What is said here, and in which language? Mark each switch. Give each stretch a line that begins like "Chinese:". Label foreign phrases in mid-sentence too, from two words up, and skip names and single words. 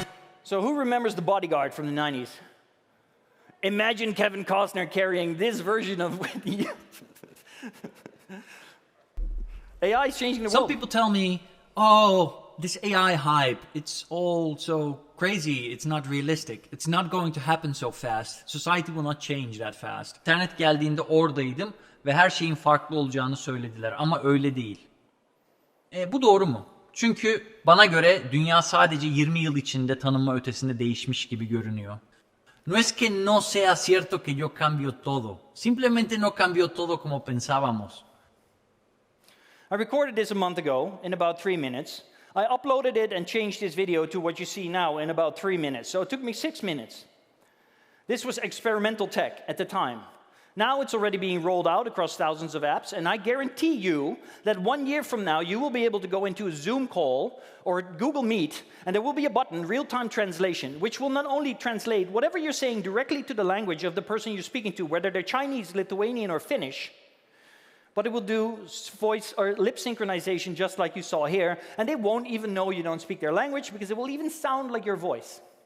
English: So who remembers The Bodyguard from the 90s? Imagine Kevin Costner carrying this version of AI is changing the world. Some people tell me, oh, this AI hype, it's all so crazy, it's not realistic. It's not going to happen so fast. Society will not change that fast.
Turkish: İnternet geldiğinde oradaydım ve her şeyin farklı olacağını söylediler ama öyle değil. Bu doğru mu? Çünkü bana göre dünya sadece 20 yıl içinde tanınma ötesinde değişmiş gibi görünüyor.
Spanish: No es que no sea cierto que yo cambio todo. Simplemente no cambió todo como pensábamos.
English: I recorded this a month ago in about 3 minutes. I uploaded it and changed this video to what you see now in about 3 minutes. So it took me 6 minutes. This was experimental tech at the time. Now it's already being rolled out across thousands of apps, and I guarantee you that 1 year from now, you will be able to go into a Zoom call or Google Meet, and there will be a button, real-time translation, which will not only translate whatever you're saying directly to the language of the person you're speaking to, whether they're Chinese, Lithuanian, or Finnish, but it will do voice or lip synchronization just like you saw here, and they won't even know you don't speak their language because it will even sound like your voice.